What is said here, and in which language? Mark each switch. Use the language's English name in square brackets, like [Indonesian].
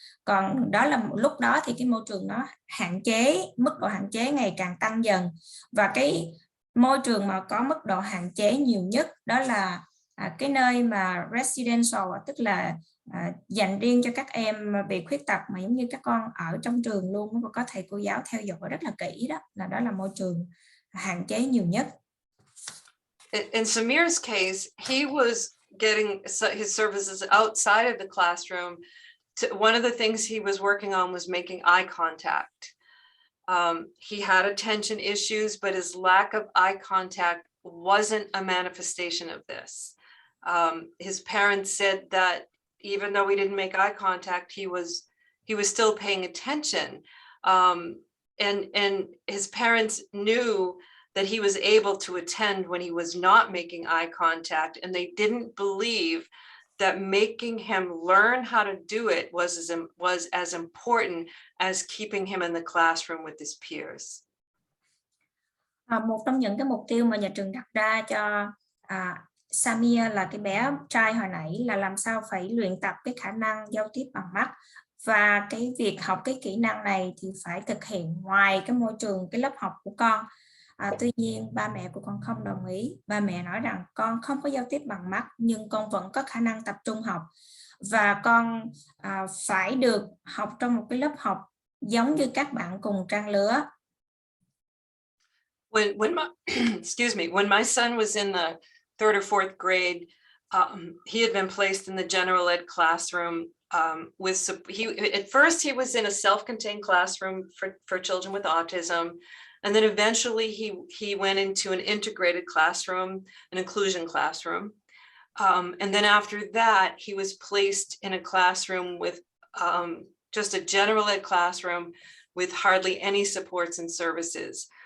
[Vietnamese] Còn đó là lúc đó thì cái môi trường nó hạn chế, mức độ hạn chế ngày càng tăng dần, và cái môi trường mà có mức độ hạn chế nhiều nhất đó là cái nơi mà residential, tức là dành riêng cho các em bị khuyết tật mà giống như các con ở trong trường luôn, và có thầy cô giáo theo dõi rất là kỹ, đó là môi trường hạn chế nhiều nhất. [English] In Samir's case, he was getting his services outside of the classroom. One of the things he was working on was making eye contact. He had attention issues, but his lack of eye contact wasn't a manifestation of this. His parents said that even though we didn't make eye contact, he was still paying attention. And his parents knew that he was able to attend when he was not making eye contact, and they didn't believe that making him learn how to do it was as important as keeping him in the classroom with his peers. [Vietnamese] Một trong những cái mục tiêu mà nhà trường đặt ra cho Samir là cái bé trai hồi nãy là làm sao phải luyện tập cái khả năng giao tiếp bằng mắt, và cái việc học cái kỹ năng này thì phải thực hiện ngoài cái môi trường, cái lớp học của con. Tuy nhiên ba mẹ của con không đồng ý. Ba mẹ nói rằng con không có giao tiếp bằng mắt nhưng con vẫn có khả năng tập trung học, và con phải được học trong một cái lớp học giống như các bạn cùng trang lứa. [English] When my when my son was in the 3rd or 4th grade, he had been placed in the general ed classroom at first he was in a self-contained classroom for children with autism, and then eventually he went into an integrated classroom, an inclusion classroom, and then after that he was placed in a classroom with just a general ed classroom with hardly any supports and services.